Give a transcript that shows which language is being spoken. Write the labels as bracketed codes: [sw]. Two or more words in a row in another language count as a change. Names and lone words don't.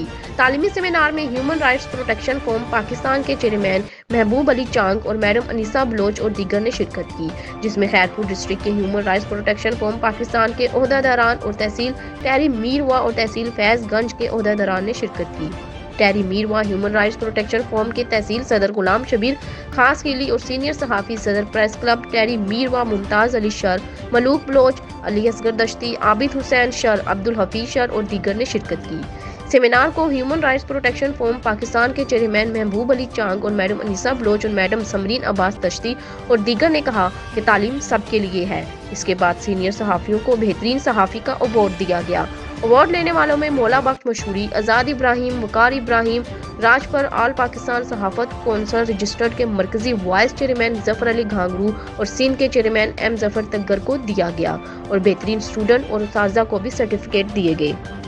[ur] تعلیمی سیمینار میں ہیومن رائٹس پروٹیکشن فورم پاکستان کے چیئرمین محبوب علی چانگ اور میڈم انیسہ بلوچ اور دیگر نے شرکت کی، جس میں خیرپور ڈسٹرکٹ کے ہیومن رائٹس پروٹیکشن فورم پاکستان کے عہدیداران اور تحصیل ٹیری میروا اور تحصیل فیض گنج کے عہدیداران نے شرکت کی. ٹیری میروا ہیومن رائٹس پروٹیکشن فورم کے تحصیل صدر غلام شبیر خاص کیلی اور سینئر صحافی صدر پریس کلب ٹیری میروا ممتاز علی شر، ملوک بلوچ، علی اصغر دشتی، عابد حسین شر، عبد الحفیظ شر اور دیگر نے شرکت کی. سیمینار کو ہیومن رائٹس پروٹیکشن فورم پاکستان کے چیئرمین محبوب علی چانگ اور میڈم انیسہ بلوچ اور میڈم ثمرین عباس تشتی اور دیگر نے کہا کہ تعلیم سب کے لیے ہے. اس کے بعد سینئر صحافیوں کو بہترین صحافی کا ایوارڈ دیا گیا. ایوارڈ لینے والوں میں مولا بخش مشہوری، آزاد ابراہیم، وقار ابراہیم، راجپر آل پاکستان صحافت کونسل رجسٹرڈ کے مرکزی [en] vice chairman [ur] ظفر علی گھانگرو اور سندھ کے چیئرمین ایم ظفر تگر کو دیا گیا اور بہترین اسٹوڈنٹ اور استاذہ کو بھی سرٹیفکیٹ دیے گئے.